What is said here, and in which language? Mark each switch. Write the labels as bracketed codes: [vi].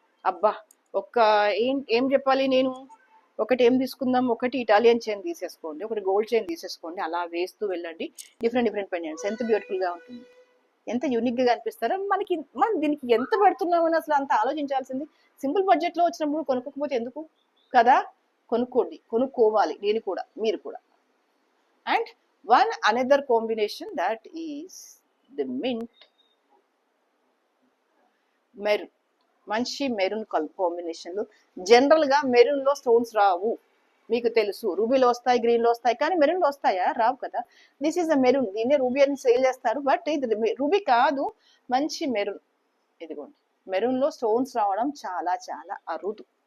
[te] అబ్బా ఏం చెప్పాలి నేను, ఒకటి ఏం తీసుకుందాం, ఒకటి ఇటాలియన్ చైన్ తీసేసుకోండి, ఒకటి గోల్డ్ చైన్ తీసేసుకోండి, అలా వేస్తూ వెళ్ళండి. డిఫరెంట్ డిఫరెంట్ పెండెంట్స్ ఎంత బ్యూటిఫుల్గా ఉంటుంది, ఎంత యూనిక్గా అనిపిస్తారో. మనం దీనికి ఎంత పెడుతున్నామని అసలు అంత ఆలోచించాల్సింది. సింపుల్ బడ్జెట్లో వచ్చినప్పుడు కొనుక్కోకపోతే ఎందుకు కదా, కొనుక్కోవాలి, నేను కూడా, మీరు కూడా. [en] And one another combination that is the mint maroon. [te] మంచి మెరూన్ కాంబినేషన్లు. జనరల్గా మెరూన్లో స్టోన్స్ రావు, మీకు తెలుసు. రూబీలో వస్తాయి, గ్రీన్లో వస్తాయి, కానీ మెరూన్లో వస్తాయా, రావు కదా. [en] this is a maroon, [te] దీన్నే రూబీ అని సేల్ చేస్తారు, బట్ ఇది రూబీ కాదు, మంచి మెరూన్. ఇదిగోండి, మెరూన్లో స్టోన్స్ రావడం చాలా చాలా అరుదు.